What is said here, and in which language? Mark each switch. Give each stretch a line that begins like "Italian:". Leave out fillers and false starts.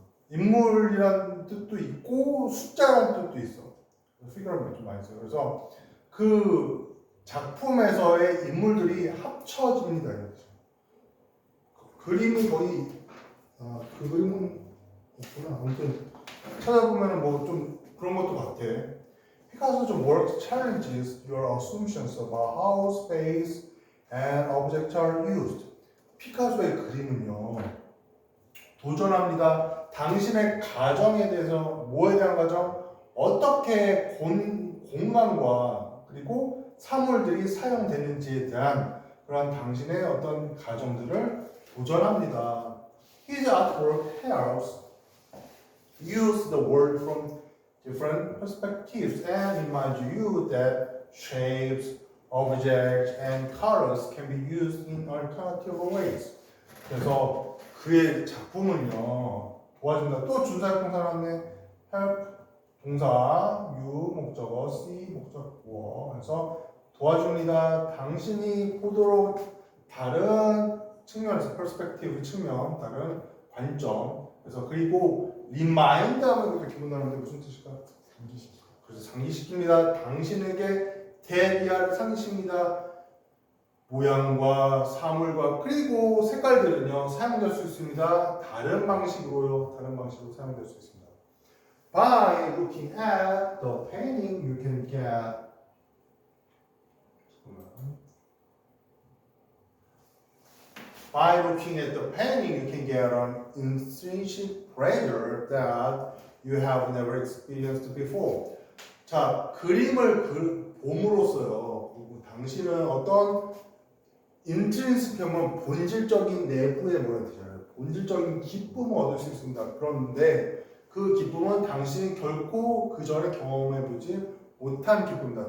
Korean: 인물이란 뜻도 있고 숫자라는 뜻도 있어. figure를 좀 많이 써요. 그래서 그 작품에서의 인물들이 합쳐집니다. 그림이 거의 그 그림은 없구나. 아무튼 찾아보면 뭐 좀 그런 것도 같아.
English: Picasso's work challenges your assumptions about how space and objects are used.
Korean: 피카소의 그림은요, 도전합니다. 당신의 가정에 대해서, 뭐에 대한 가정? 어떻게 공간과 그리고 사물들이 사용되는지에 대한 그런 당신의 어떤 가정들을 도전합니다.
English: His artwork helps use the world from different perspectives and reminds you that shapes, objects, and colors can be used in alternative ways.
Korean: 그래서 그의 작품은요, 도와준다. 또 준사역동사 나왔네. help 동사, you 목적어, see 목적어. 그래서 도와줍니다. 당신이 보도록 다른 측면에서 perspective 측면, 다른 관점. 그래서 그리고 remind 하면 이렇게 기본나는데 무슨 뜻일까? 상기시키. 그래서 상기시킵니다. 당신에게 대비할 상기시킵니다. 모양과 사물과 그리고 색깔들은요 사용될 수 있습니다. 다른 방식으로 사용될 수 있습니다.
English: By looking at the painting, you can get By looking at the painting, you can get an intrinsic pleasure that you have never experienced before.
Korean: 자, 그림을 봄으로써요. 당신은 어떤 인트린스크면 본질적인 내부의 뭐라 되잖아요. 본질적인 기쁨을 얻을 수 있습니다. 그런데 그 기쁨은 당신이 결코 그 전에 경험해보지 못한 기쁨이다.